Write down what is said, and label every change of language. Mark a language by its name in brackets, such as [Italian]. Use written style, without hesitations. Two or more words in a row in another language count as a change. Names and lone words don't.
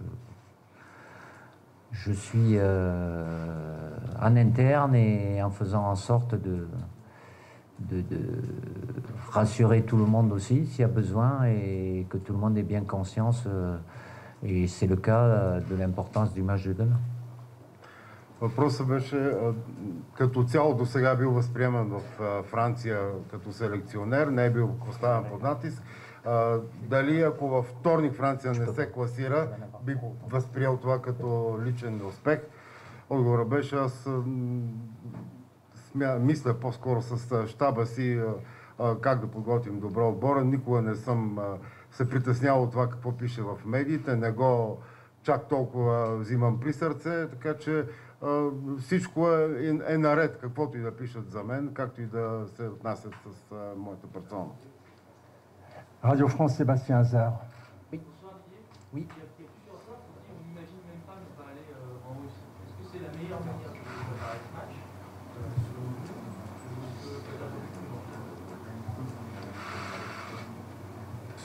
[French] Je suis en interne et en faisant en sorte de rassurer tout le monde aussi s'il y a besoin et que tout le monde ait bien conscience. Et c'est le cas de l'importance du match de demain. [Bulgarian] Въпросът беше, като цяло до сега бил възприеман в Франция като селекционер, не е бил поставен под натиск. Дали ако във вторник Франция не се класира, би възприел това като личен успех? Отговорът беше, аз мисля по-скоро с щаба си как да подготвим добро отбора. Никога не съм се притеснявал от това какво пише в медиите, не го чак толкова взимам при сърце, така че всичко е наред, каквото и да пишат за мен, както и да се отнасят с моята персона. [French] Radio France, Sébastien Hazard. Oui. Oui. Il y a plusieurs sortes, on n'imagine même pas ne pas aller en Russie. Est-ce que c'est la meilleure manière de préparer ce match, selon vous, ou peut-être plus?